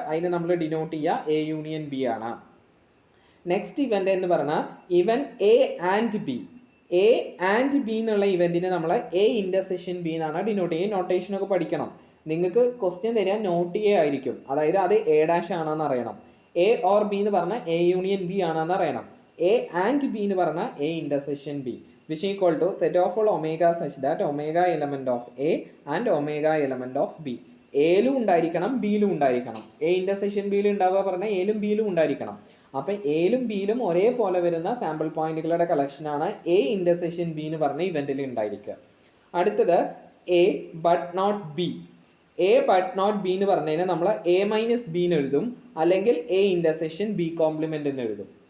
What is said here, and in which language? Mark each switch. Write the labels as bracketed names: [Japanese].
[Malayalam] അതിനെ നമ്മൾ ഡിനോട്ട് ചെയ്യുക എ യൂണിയൻ ബി ആണ്. നെക്സ്റ്റ് ഇവന്റ് എന്ന് പറഞ്ഞാൽ ഇവൻ A and B. A and B എന്നുള്ള ഇവന്റിനെ നമ്മൾ എ ഇന്റർസെക്ഷൻ ബി എന്നാണ് ഡിനോട്ട് ചെയ്യുക. നൊട്ടേഷനൊക്കെ പഠിക്കണം. നിങ്ങൾക്ക് ക്വസ്റ്റ്യൻ തരാൻ നോട്ട് എ ആയിരിക്കും, അതായത് അത് എ ഡാഷ് ആണെന്ന് അറിയണം. എ ഓർ ബി എന്ന് പറഞ്ഞാൽ എ യൂണിയൻ ബി ആണെന്ന് അറിയണം. [English] A and B [Malayalam] എന്ന് പറഞ്ഞാൽ [English] A intersection B which equal to set of all omega such that omega element of A and omega element of B. [Malayalam] എയിലും ഉണ്ടായിരിക്കണം ബിയിലും ഉണ്ടായിരിക്കണം. എ ഇന്റർസെക്ഷൻ ബിയിൽ ഉണ്ടാവുക പറഞ്ഞാൽ എയിലും ബിയിലും ഉണ്ടായിരിക്കണം. അപ്പം എയിലും ബിയിലും ഒരേപോലെ വരുന്ന സാമ്പിൾ പോയിന്റുകളുടെ കളക്ഷനാണ് എ ഇന്റർസെക്ഷൻ ബി എന്ന് പറഞ്ഞ ഇവന്റിൽ ഉണ്ടായിരിക്കുക. അടുത്തത് A but not be. A but not be എന്ന് പറഞ്ഞതിന് നമ്മൾ എ മൈനസ് ബി എന്ന് എഴുതും, അല്ലെങ്കിൽ എ ഇന്റർസെക്ഷൻ ബി കോംപ്ലിമെന്റ് എന്ന് എഴുതും.